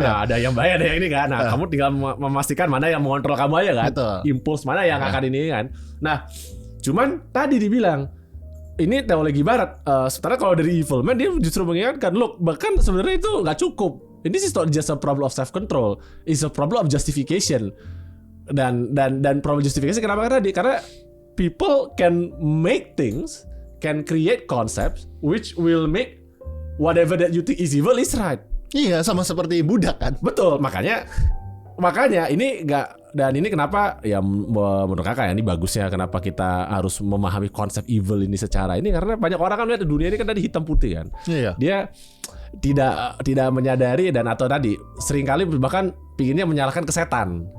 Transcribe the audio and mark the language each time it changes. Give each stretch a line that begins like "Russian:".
Indonesian: Nah, ada yang baik ada yang ini kan. Nah, kamu tinggal memastikan mana yang mengontrol kamu aja kan. Betul. Impuls mana yang akan ini kan. Nah, cuman tadi dibilang ini teologi barat. Sementara kalau dari Evil Man dia justru mengingatkan, look, bahkan sebenarnya itu nggak cukup.
English: This is not just a problem of self control, it's a problem of justification.
Indonesian: Dan problem justification kenapa karena
English: people can make things, can create concepts which will make whatever that you think is evil is right.
Indonesian: Iya, sama seperti budak kan. Betul, makanya ini enggak, dan ini kenapa ya menurut kakak ya ini bagusnya kenapa kita harus memahami konsep evil ini secara ini karena banyak orang kan lihat dunia ini kan dari hitam putih kan. Iya. Dia tidak menyadari dan atau tadi seringkali bahkan pinginnya menyalahkan ke setan.